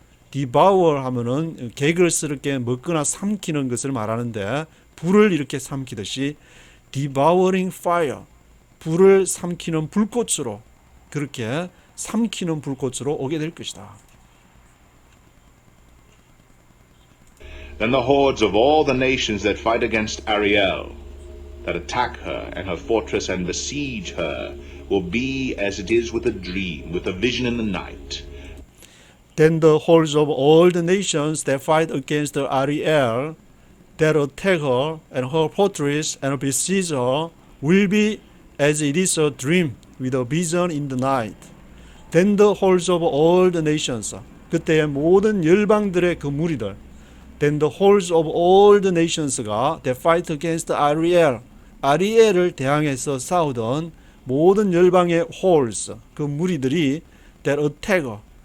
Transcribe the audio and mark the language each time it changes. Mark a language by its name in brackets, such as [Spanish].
[Korean] devour 하면은 개걸스럽게 먹거나 삼키는 것을 말하는데 불을 이렇게 삼키듯이 [English] devouring fire [Korean] 불을 삼키는 불꽃으로 그렇게 삼키는 불꽃으로 오게 될 것이다. [English] Then the hordes of all the nations that fight against Ariel, that attack her and her fortress and besiege her, will be as it is with a dream, with a vision in the night. Then the hordes of all the nations that fight against Ariel, that attack her and her fortress and besiege her, will be as it is a dream, with a vision in the night. Then the hordes of all the nations, [Korean] 그때의 모든 열방들의 그 무리들, [English] then the hordes of all the nations가 that fight against Ariel, [Korean] 아리엘을 대항해서 싸우던 모든 열방의 [English] hordes, [Korean] 그 무리들이 [English] that attack her,